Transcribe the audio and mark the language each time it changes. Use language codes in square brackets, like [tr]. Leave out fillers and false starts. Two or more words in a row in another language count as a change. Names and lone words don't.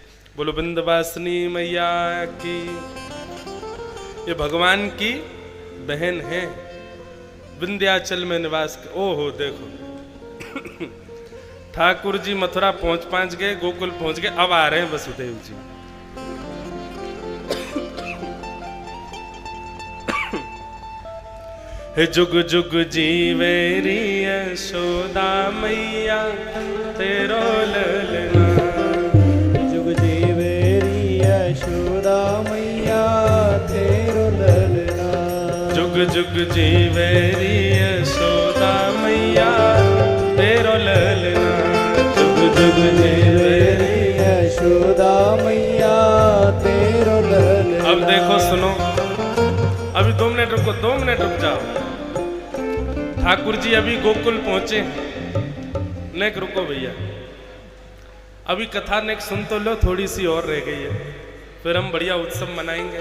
[hi] बोलो विंध्यवासिनी मैया की। ये भगवान की बहन है, विंध्याचल में निवास। ओहो देखो ठाकुर जी मथुरा पहुंच गए, गोकुल पहुंच गए, अब आ रहे हैं वसुदेव जी। [bra] हे जुग जुग जीवेरी यशोदा मैया तेरो ललना। जुग जीवेरी यशोदा मैया तेरो ललना। जुग जुग जीवेरी यशोदा मैया तेरो ललना। जुग जुग जीवेरी यशोदा मैया तेरो ललना। [hi] अब देखो सुनो, अभी 2 मिनट रुको, 2 मिनट रुक जाओ। ठाकुर जी अभी गोकुल पहुंचे। नेक रुको भैया, अभी कथा नेक सुन तो लो, थोड़ी सी और रह गई है, फिर हम बढ़िया उत्सव मनाएंगे।